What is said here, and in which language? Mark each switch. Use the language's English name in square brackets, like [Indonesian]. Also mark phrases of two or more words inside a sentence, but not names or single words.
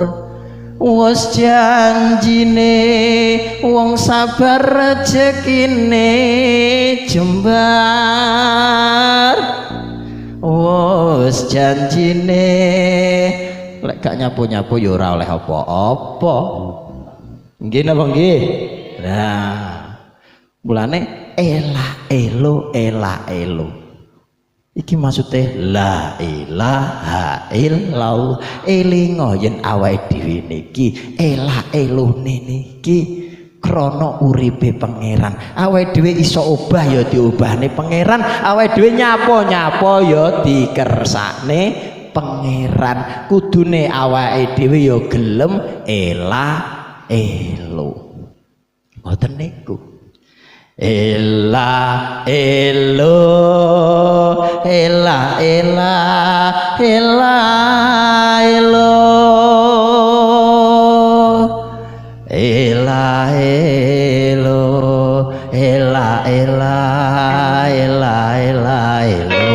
[Javanese] Wis janjine wong sabar rezekine jembar. Wis janjine lek gak nyapu-nyapu ya ora oleh apa-apa. Nggih napa nggih? Nah, mulane ela elo ela elo. Iki maksudnya [Arabic] la ilaha illallah. [Javanese] Elingo yen awake dhewe niki ela elone niki krana uripe pangeran. Awake dhewe iso obah ya diobahne pangeran, awake dhewe nyapa-nyapa ya dikersakne pangeran. Kudune awake dhewe ya gelem ela elo. Ngoten niku. Ela elo ela ela ela elo ela elo ela ela ela ela elo.